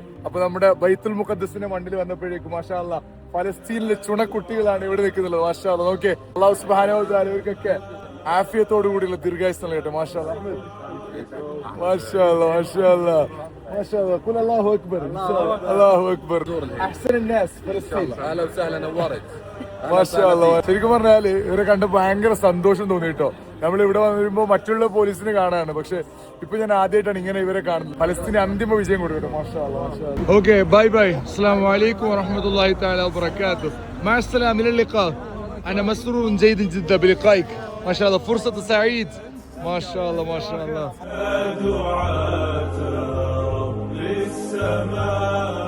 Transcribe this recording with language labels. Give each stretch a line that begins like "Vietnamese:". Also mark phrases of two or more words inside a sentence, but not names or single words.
Malayalam: അപ്പൊ നമ്മുടെ ബൈത്തുൽ മുഖദ്ദസിന്റെ മണ്ണിൽ വന്നപ്പോഴേക്കും
Arabic: ما شاء الله
Malayalam: ഫലസ്തീനിലെ ചുണക്കുട്ടികളാണ് ഇവിടെ നിൽക്കുന്നത്.
Arabic: ما شاء الله.
Malayalam: നോക്കിയേ,
Arabic: الله سبحانه وتعالى
Malayalam: ഇവർക്കൊക്കെ ആഫിയത്തോടു കൂടിയുള്ള ദീർഘായുസ്സ് നൽകട്ടെ.
Arabic: ما شاء الله. ما شاء الله، ما شاء الله، ما شاء الله. قل الله أكبر. الله أكبر. أحسن الناس ഫലസ്തീൻ. اهلا وسهلا نورت. ما شاء الله.
Malayalam: ശരിക്കും പറഞ്ഞാല് ഇവരെ കണ്ട് ഭയങ്കര സന്തോഷം തോന്നി കേട്ടോ. നമ്മൾ ഇവിടെ വരുമ്പോ മറ്റുള്ള പോലീസിനെ കാണാണ്, പക്ഷെ ഇപ്പൊ ഞാൻ ആദ്യമായിട്ടാണ് ഇങ്ങനെ ഇവരെ കാണുന്നത്. ഫലസ്തീന് അന്തിമ വിജയം കൊടുക്കട്ടെ.
Arabic: ما شاء الله، ما شاء الله.
English: okay, bye bye.
Arabic: السلام عليكم ورحمة الله تعالى وبركاته. മഅ السلامة إلى اللقاء. أنا مسرور جيد جدا بلقائك. ما شاء الله، فرصة سعيد. ما شاء الله، ما شاء الله. دعاة رب السماء.